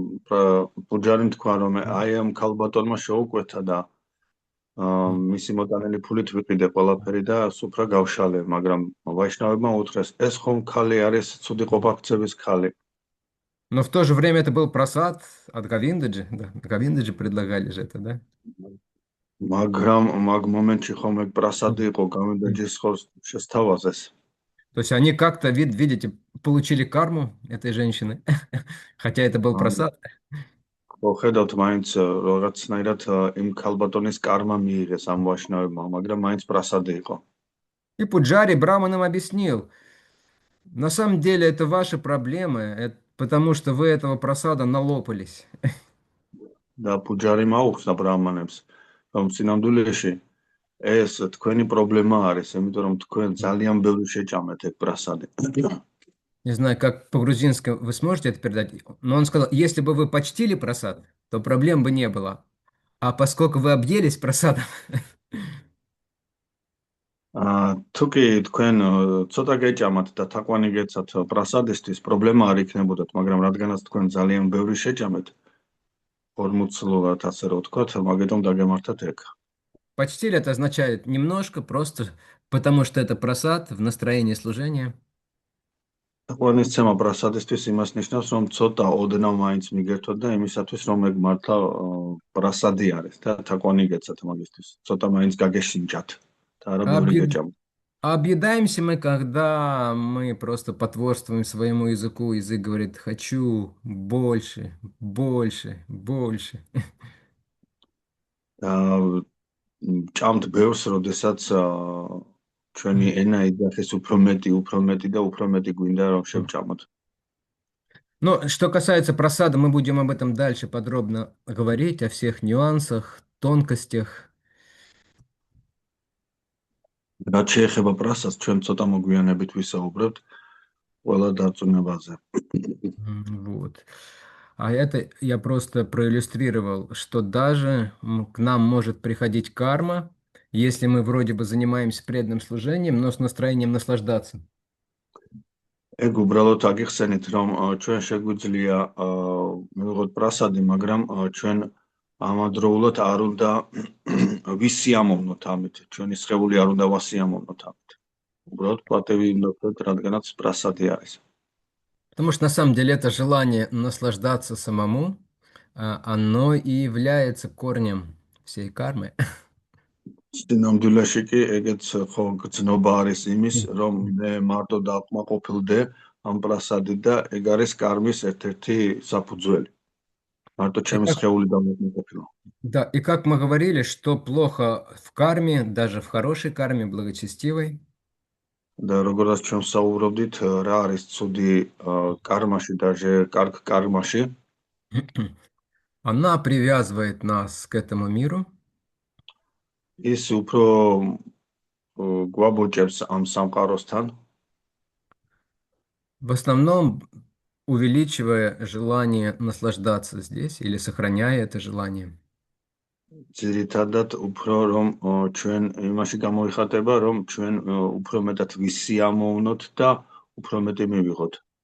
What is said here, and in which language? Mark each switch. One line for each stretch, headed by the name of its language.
Georgian: პუჯარიმ თქვა, რომ აი ამ ქალბატონმა შეუკვეთა და მისი მოტანილი ფულით ვიყიდე ყველაფერი და სუფრა გავშალე, მაგრამ ვაიშნავებმა უთხრეს, ეს ხომ ქალი არის ცუდი ყოფაქცების ქალი.
Russian: Но в то же время это был просад от Гавиндаджи. Да, Гавиндаджи предлагали же это, да?
Georgian: მაგრამ მაგ მომენტში ხომ ეგ პრასადი იყო, გავინდაჯის ხოს შესთავაზეს.
Russian: То есть они как-то, видите, получили карму этой женщины, хотя это был просад.
Georgian: ხედავთ მაინც რაღაცნაირად იმ ქალბატონის კარმა მიიღეს ამ ვაშნავებმა, მაგრამ მაინც პრასადი იყო.
Russian: И Пуджари Браманам объяснил, на самом деле это ваши проблемы, потому что вы этого просада налопались.
Georgian: და პუჯარიმ აუხსნა ბრამანებს, რომ სინამდვილეში ეს თქვენი პრობლემა არის, იმიტომ რომ თქვენ ძალიან ბევრი შეჭამეთ ეგ პრასადი.
Russian: Не знаю, как по-грузински вы сможете это передать, но он сказал, если бы вы почтили просад, то проблем бы не было. А поскольку вы объелись просадом...
Georgian: თუ კი თქვენ ცოტა გეჭამათ და თაყვანი გეცათ პრასადისთვის, პრობლემა არ იქნებოდათ, მაგრამ რადგანაც თქვენ ძალიან ბევრი შეჭამეთ, ორმოცლულად ასე რომ ვთქვათ, მაგიტომ დაგემართათ ეგ.
Russian: Почтили это означает немножко, просто потому что это просад в настроении служения.
Georgian: თაყვანისცემა პრასადისთვის იმას ნიშნავს, რომ ცოტა ოდნავ მაინც მიგერთოთ და იმისათვის, რომ ეგ მართლა პრასადი არის და თაყვანი გეცათ მაგისთვის. ცოტა მაინც გაგეშინჯათ. და რა ბევრი
Russian: Объед-
Georgian: გეჭამ.
Russian: Объедаемся мы, когда мы просто потворствуем своему языку. Язык говорит, хочу больше, больше, больше.
Georgian: და ჭამთ ბევრს, როდესაც ჩვენი ენა ეძახის უფრო მეტი და უფრო მეტი გვინდა რომ შევჭამოთ.
Russian: Но что касается просада, мы будем об этом дальше подробно говорить, о всех нюансах, тонкостях.
Georgian: რაც შეეხება პრასას, ჩვენ ცოტა მოგვიანებით ვისაუბრებთ ყველა დარწმუნებაზე.
Russian: Вот. А это я просто проиллюстрировал, что даже к нам может приходить карма, если мы вроде бы занимаемся преданным служением, но с настроением наслаждаться.
Georgian: ეგ უბრალოდ აგიხსენით, რომ ჩვენ შეგვიძლია მივიღოთ პრასადი, მაგრამ ჩვენ ამავდროულად არ უნდა ვისიამოვნოთ ამით. ჩვენი სხეული არ უნდა ვასიამოვნოთ ამით. უბრალოდ პატევი უნდა ვქოთ, რადგანაც პრასადი არის.
Russian: Потому что на самом деле это желание наслаждаться самому, оно и является корнем всей кармы.
Georgian: სინამდვილეში კი ეგეც ხო გრძნობა არის იმის, რომ მე მარტო დავკმაყოფილდე ამ პრასადით და ეგ არის კარმის ერთ-ერთი საფუძველი. მარტო
Russian: И
Georgian: ჩემი
Russian: как,
Georgian: სხეული დავკმაყოფილო.
Russian: да, и как мы говорили, что плохо в карме, даже в хорошей карме, благочестивой,
Georgian: და როგორც ჩვენ საუბრობდით, რა არის ცუდი კარმაში და კარგ კარმაში,
Russian: она привязывает нас к этому миру,
Georgian: ის უფრო გვაბოჭებს ამ სამყაროსთან,
Russian: в основном увеличивая желание наслаждаться здесь или сохраняя это желание.
Georgian: ძირითადად უფრო რომ ჩვენ იმაში გამოიხატება, რომ ჩვენ უფრო მეტად ვისიამოვნოთ და უფრო მეტი მივიღოთ.